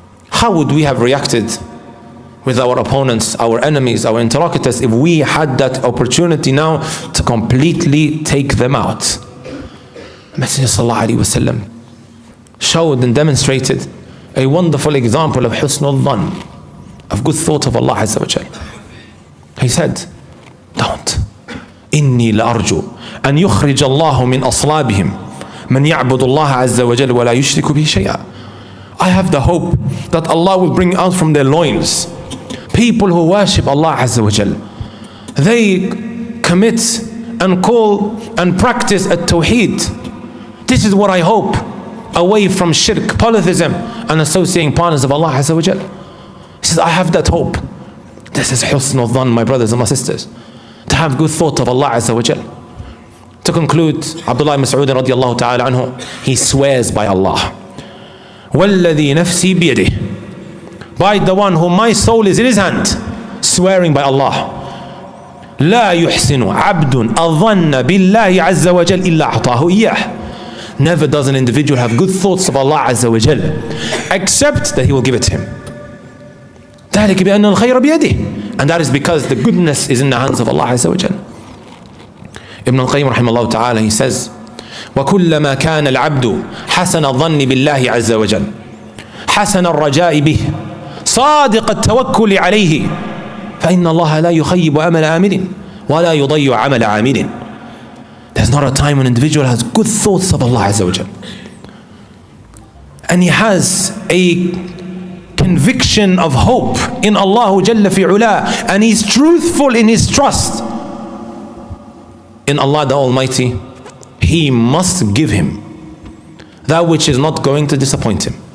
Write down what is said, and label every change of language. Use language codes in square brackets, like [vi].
[en] How would we have reacted with our opponents, our enemies, our interlocutors, if we had that opportunity now to completely take them out? Messenger sallallahu alaihi wasallam showed and demonstrated a wonderful example of husnul dhan, of good thought of Allah Azza wa Jal. He said, don't. [ar] إني لأرجو أن يخرج الله من أصلابهم من يعبد الله عز وجل ولا يشرك به شيئا. [en] I have the hope that Allah will bring out from their loins people who worship Allah Azza wa Jal. They commit and call and practice at-tawheed. This is what I hope, away from shirk, polytheism, and associating partners of Allah Azza wa Jal. He says, I have that hope. This is husnul dhan, my brothers and my sisters. To have good thought of Allah Azza wa Jal. To conclude, Abdullah ibn Mas'ud radiallahu ta'ala anhu, he swears by Allah. [ar] وَالَّذِي نَفْسِي بِيَدِهِ, [en] by the one whom my soul is in his hand, swearing by Allah. [ar] لَا يُحْسِنُ عَبْدٌ أَظَنَّ بِاللَّهِ عَزَّ وَجَلْ إِلَّا أَعْطَاهُ إِيَّهِ. [en] Never does an individual have good thoughts of Allah Azza wa Jal except that he will give it to him. [ar] ذَلِكَ بِأَنَّ الْخَيْرَ بِيَدِهِ, [en] and that is because the goodness is in the hands of Allah Azza wa Jal. [ar] Ibn al-Qayyim rahimahullah ta'ala, [en] he says, [ar] وَكُلَّمَا كَانَ الْعَبْدُ حَسَنَ الظَّنِّ بِاللَّهِ عَزَّ وَجَلْ حَسَنَ الرَّجَاءِ بِهِ صَادِقَ التَّوَكُّلِ عَلَيْهِ فَإِنَّ اللَّهَ لَا يُخَيِّبُ أَمَلَ آمِلٍ وَلَا يُضَيِّعُ عَمَلَ عَامِلٍ. [en] There's not a time when an individual has good thoughts of Allah Azza wa Jal, and he has a conviction of hope in Allah Jalla fi Ula, and he's truthful in his trust in Allah the Almighty, he must give him that which is not going to disappoint him.